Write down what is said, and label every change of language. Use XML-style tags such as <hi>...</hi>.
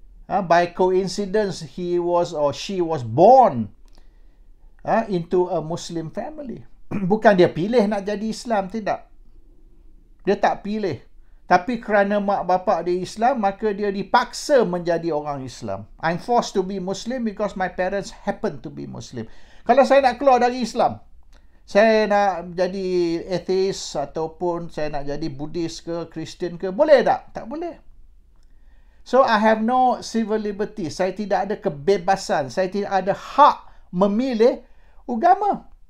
<en>By coincidence, he was or she was born into a Muslim family.</en> <ms>Bukan dia pilih nak jadi Islam, tidak. Dia tak pilih. Tapi kerana mak bapak dia Islam, maka dia dipaksa menjadi orang Islam.</ms> <en>I'm forced to be Muslim because my parents happen to be Muslim.</en> <ms>Kalau saya nak keluar dari Islam, saya nak jadi atheist ataupun saya nak jadi Buddhist ke, Kristian ke, boleh tak? Tak boleh.</ms> <en>So, I have no civil liberty.</en> <ms>Saya tidak ada kebebasan. Saya tidak ada hak memilih agama.</ms>